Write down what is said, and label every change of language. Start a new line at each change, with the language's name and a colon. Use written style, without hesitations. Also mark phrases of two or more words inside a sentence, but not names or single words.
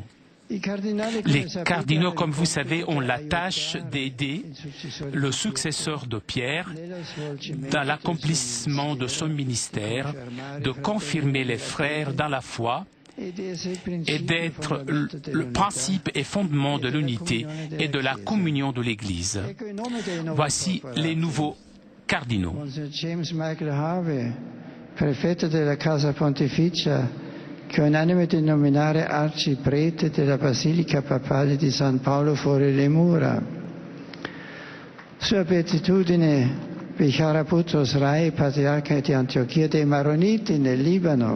French: Les cardinaux, comme vous savez, ont la tâche d'aider le successeur de Pierre dans l'accomplissement de son ministère, de confirmer les frères dans la foi et d'être le principe et fondement de l'unité et de la communion de l'Église. Voici les nouveaux cardinaux.
Italian: James Michael Harvey, prefetto della Casa Pontificia, che unanime di nominare arciprete della Basilica Papale di San Paolo fuori le mura. Sua Beatitudine Vichara Boutros Rai, patriarca di Antiochia dei Maroniti nel Libano.